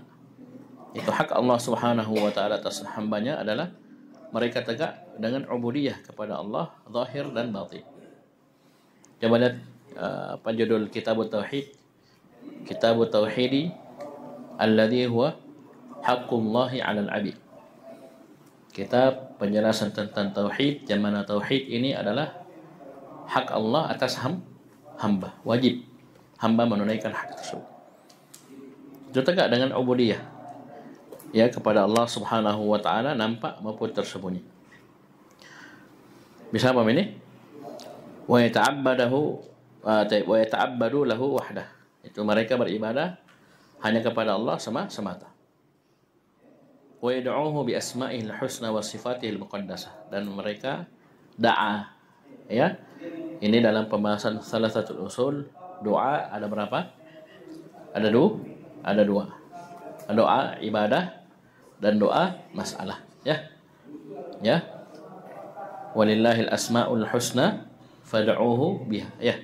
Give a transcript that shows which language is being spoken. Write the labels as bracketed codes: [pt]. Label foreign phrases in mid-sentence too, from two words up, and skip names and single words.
[id] Itu hak Allah [ar] سبحانه وتعالى [id] atas hambanya adalah mereka tegak dengan ubudiyah kepada Allah zahir dan batin. Coba lihat apa judul kitab tauhid? [ar] كتاب التوحيد الذي هو حق الله على العبيد. [id] Kitab penjelasan tentang tauhid, yang mana tauhid ini adalah hak Allah atas hamba. Wajib hamba menunaikan hak tersebut. Itu tegak dengan ubudiyah ya kepada Allah [ar] سبحانه وتعالى, [id] nampak maupun tersembunyi. Bisa apa ini? [ar] ويتعبد له وحده. [id] Itu mereka beribadah hanya kepada Allah semata. [ar] ويدعوه بأسمائه الحسنى وصفاته المقدسة, [id] dan mereka da'a. Ya. Ini dalam pembahasan [ar] ثلاثة الأصول, [id] doa ada berapa? Ada dua. Doa ibadah dan doa masalah, ya. Ya. [ar] ولله الأسماء الحسنى فادعوه بها, ya.